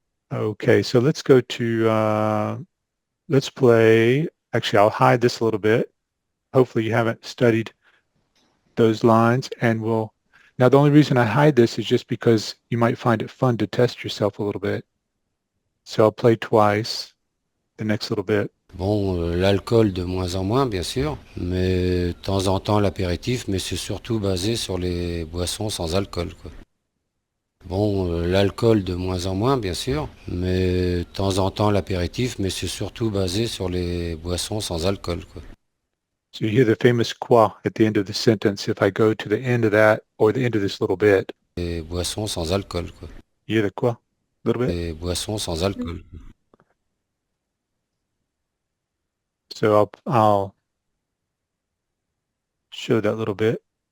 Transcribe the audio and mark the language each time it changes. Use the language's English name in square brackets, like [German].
[English] Okay, so let's go to, let's play, actually I'll hide this a little bit. Hopefully you haven't studied those lines and now the only reason I hide this is just because you might find it fun to test yourself a little bit. So I'll play twice the next little bit. [French] Bon, l'alcool de moins en moins, bien sûr, mais de temps en temps l'apéritif, mais c'est surtout basé sur les boissons sans alcool, quoi. Bon, l'alcool de moins en moins, bien sûr, mais de temps en temps l'apéritif, mais c'est surtout basé sur les boissons sans alcool, quoi. [English] So you hear the famous quoi at the end of the sentence if I go to the end of that or the end of this little bit. [French] Les boissons sans alcool, quoi. [English] You hear the quoi? A little bit? [French] Les boissons sans alcool. [English] So I'll show that little bit.